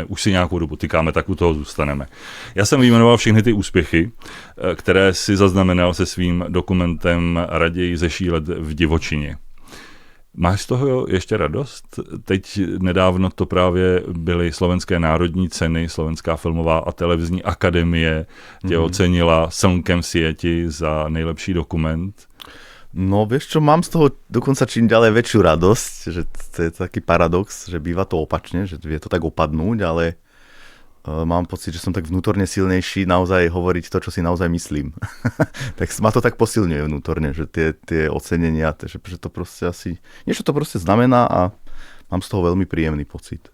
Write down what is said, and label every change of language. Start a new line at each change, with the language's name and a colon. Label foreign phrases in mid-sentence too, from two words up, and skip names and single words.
Czech: Už si nějakou dobu tykáme, tak u toho zůstaneme. Já jsem vyjmenoval všechny ty úspěchy, které si zaznamenal se svým dokumentem Raději zešílet v divočině. Máš z toho ještě radost? Teď nedávno to právě byly Slovenské národní ceny, Slovenská filmová a televizní akademie tě ocenila Slnkem v sieti za nejlepší dokument.
Slovak: No vieš čo, mám z toho dokonca čím ďalej väčšiu radosť, že to je taký paradox, že býva to opačne, že vie to tak opadnúť, ale mám pocit, že som tak vnútorne silnejší naozaj hovoriť to, čo si naozaj myslím. Tak ma to tak posilňuje vnútorne, že tie ocenenia, že to proste asi, niečo to proste znamená a mám z toho veľmi príjemný pocit.